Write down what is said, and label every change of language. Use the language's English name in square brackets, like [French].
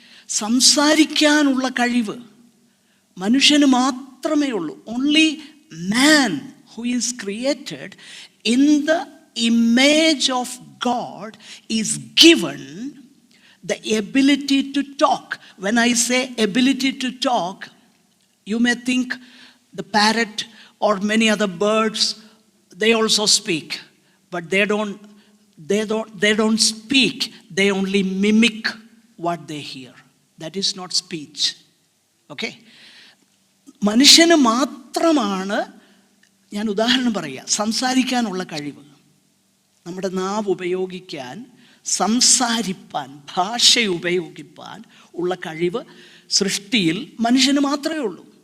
[Malayalam] സംസാരിക്കാനുള്ള കഴിവ് മനുഷ്യന് മാത്രമേ ഉള്ളൂ. [English] Only man who is created in the image of God is given the ability to talk. When I say ability to talk, you may think the parrot or many other birds, they also speak, but they don't speak. They only mimic what they hear. That is not speech. Okay? [Malayalam] മനുഷ്യന് മാത്രമാണ്, ഞാൻ ഉദാഹരണം പറയുക, സംസാരിക്കാനുള്ള കഴിവ്. നമ്മുടെ നാവ് ഉപയോഗിക്കാൻ, സംസാരിപ്പാൻ, ഭാഷ ഉപയോഗിപ്പാൻ ഉള്ള കഴിവ് സൃഷ്ടിയിൽ മനുഷ്യന് മാത്രമേ ഉള്ളൂ.